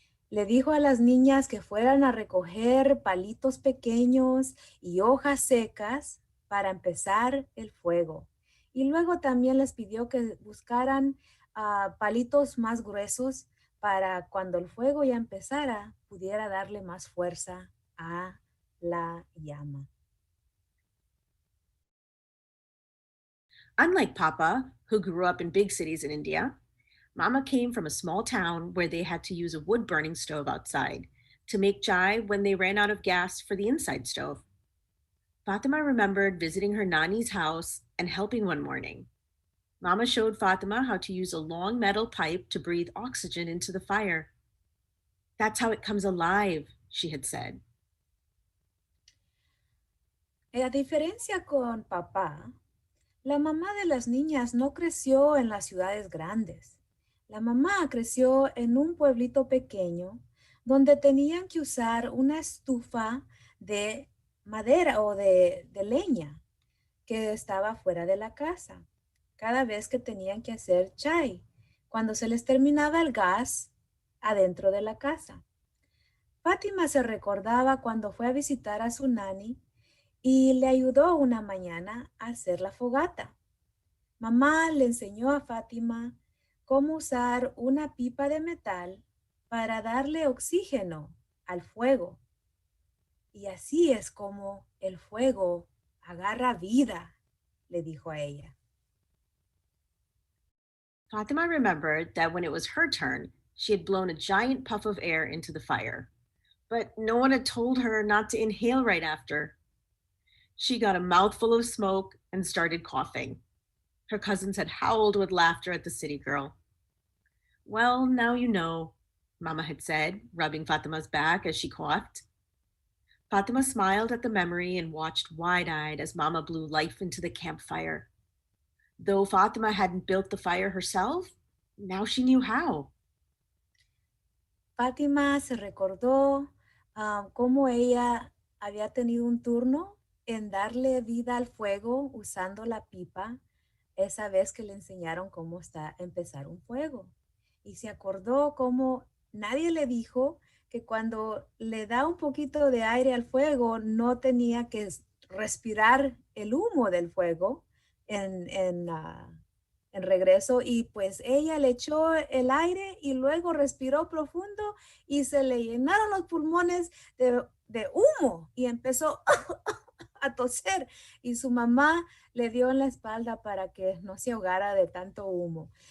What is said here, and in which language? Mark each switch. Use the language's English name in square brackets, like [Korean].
[Spanish] Le dijo a las niñas que fueran a recoger palitos pequeños y hojas secas para empezar el fuego. Y luego también les pidió que buscaran palitos más gruesos para cuando el fuego ya empezara, pudiera darle más fuerza a la llama. [English] Unlike Papa, who grew up in big cities in India, Mama came from a small town where they had to use a wood burning stove outside to make chai when they ran out of gas for the inside stove. Fatima remembered visiting her Nani's house and helping one morning. Mama showed Fatima how to use a long metal pipe to breathe oxygen into the fire. That's how it comes alive, she had said. [Spanish] A diferencia con papá, la mamá de las niñas no creció en las ciudades grandes. La mamá creció en un pueblito pequeño donde tenían que usar una estufa de madera o de leña que estaba fuera de la casa. Cada vez que tenían que hacer chai, cuando se les terminaba el gas adentro de la casa. Fátima se recordaba cuando fue a visitar a su nani y le ayudó una mañana a hacer la fogata. Mamá le enseñó a Fátima cómo usar una pipa de metal para darle oxígeno al fuego. Y así es como el fuego agarra vida le dijo a ella. [English] Fatima remembered that when it was her turn, she had blown a giant puff of air into the fire, but no one had told her not to inhale right after. She got a mouthful of smoke and started coughing. Her cousins had howled with laughter at the city girl. Well, now you know, Mama had said, rubbing Fatima's back as she coughed. Fatima smiled at the memory and watched wide-eyed as Mama blew life into the campfire. Though Fatima hadn't built the fire herself, now she knew how. [Spanish] Fátima se recordó cómo ella había tenido un turno en darle vida al fuego usando la pipa esa vez que le enseñaron cómo empezar un fuego. Y se acordó cómo nadie le dijo que cuando le da un poquito de aire al fuego no tenía que respirar el humo del fuego en regreso, y pues ella le echó el aire y luego respiró profundo y se le llenaron los pulmones de humo y empezó a toser, y su mamá le dio en la espalda para que no se ahogara de tanto humo.